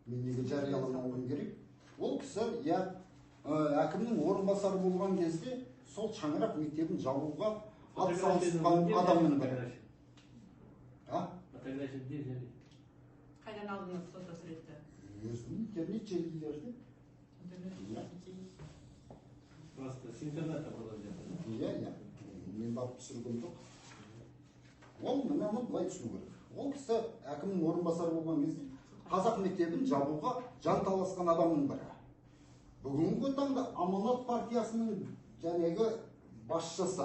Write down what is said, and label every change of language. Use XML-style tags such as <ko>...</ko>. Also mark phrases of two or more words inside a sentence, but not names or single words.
<kk>мен неге жарияламауым керек? Ол кісі, әкімнің орынбасары болған кезде сол шаңырақ мектебін жабуға атсалысқан адамның бірі. Қайдан алдыңыз фотосуретті? Өзім интернет желілерде.</kk> <ru>Просто с интернета было взято.</ru> <kk>Мен барып түсіргім жоқ. Ол мынаны былай түсіну керек. Ол кісі әкімнің орынбасары болған кезде қазақ мектебін жабуға жанталасқан адамның бірі. Бүгінгі таңда Аманат партиясының жәнегі басшысы.</kk>